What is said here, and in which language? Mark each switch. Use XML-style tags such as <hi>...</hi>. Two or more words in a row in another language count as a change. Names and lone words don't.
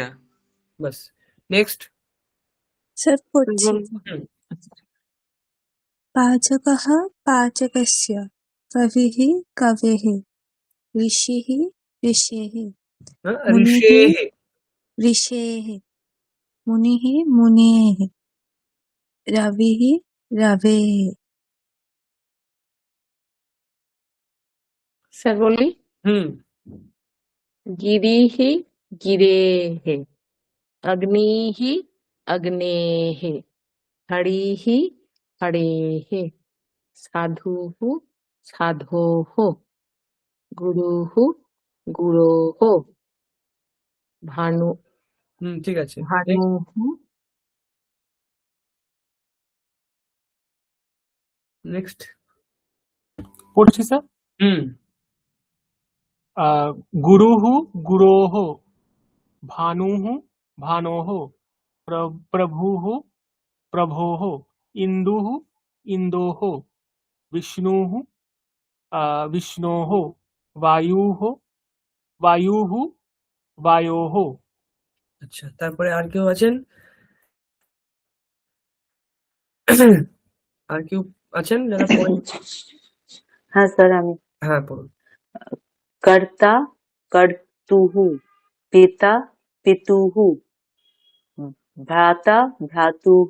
<bn>বস নেক্সট। सर পড়ছি।</bn> <sa>पाचकः पाचकस्य, कविः कवेः, ऋषिः ऋषेः, ऋषेः ऋषेः, मुनिः मुनेः, रविः रवेः।</sa> <bn>স্যার বলি,</bn> <sa>গিরিः গিরেः, অগ্নিः অগ্নেः, হরিः হরেः, সাধুः সাধোः, গুরুः গুরোः, ভানু</sa> <bn>ঠিক আছে।</bn> <sa>ভানুः</sa> <bn>নেক্সট পড়ছি স্যার।</bn> <sa>गुरुः गुरोः, भानुः भानोः, प्रभुः प्रभोः, इन्दुः इन्दोः, विष्णुः विष्णोः, वायुः वायुः वायोः।</sa> <bn>আচ্ছা, তারপরে আর কেউ আছেন? আর কেউ আছেন যারা পড়েন? হ্যাঁ স্যার, আমি হ্যাঁ পড়ুন।</bn> <sa>কর্তা কর্তুঃ, পিতা পিতুঃ, ভ্রাতা ভ্রাতুঃ,</sa>